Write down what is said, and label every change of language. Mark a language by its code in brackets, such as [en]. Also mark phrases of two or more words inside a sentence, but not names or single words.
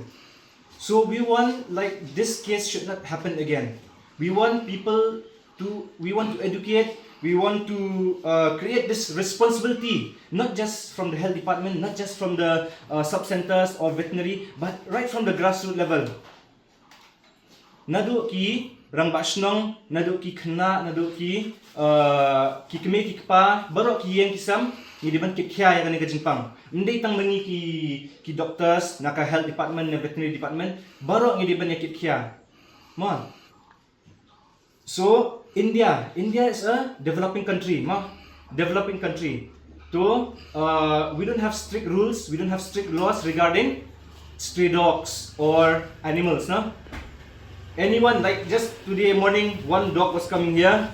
[en] So we want, like, this case should not happen again. We want people to, we want to educate, we want to create this responsibility, not just from the health department, not just from the sub-centers or veterinary, but right from the grassroots level. [kha] Naduh ki rang bashnong, naduh ki khna, naduh ki keme ki kpa, barok ki yang kisam, ni diban ki khya ya kan ka jingpang. Ndai tang mangi ki doctors, naka [en] health department, [kha] na [en] veterinary department, [kha] barok ni diban ya ki khya. Mon. [en] So India is a developing country, developing country. So we don't have strict rules, we don't have strict laws regarding stray dogs or animals, no? Anyone, like just today morning, one dog was coming here.